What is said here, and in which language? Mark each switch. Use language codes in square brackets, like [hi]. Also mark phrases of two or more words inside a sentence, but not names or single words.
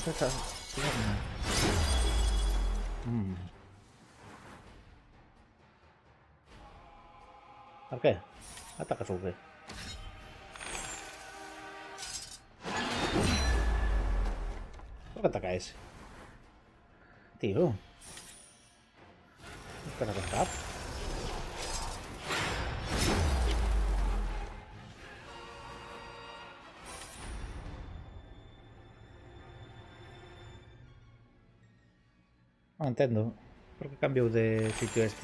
[es] ¿Por qué? Ataca sobre. ¿Por qué ataca ese? Tío. ¿Qué te contar? [gl] Non entendo. Por que cambiou de sitio este?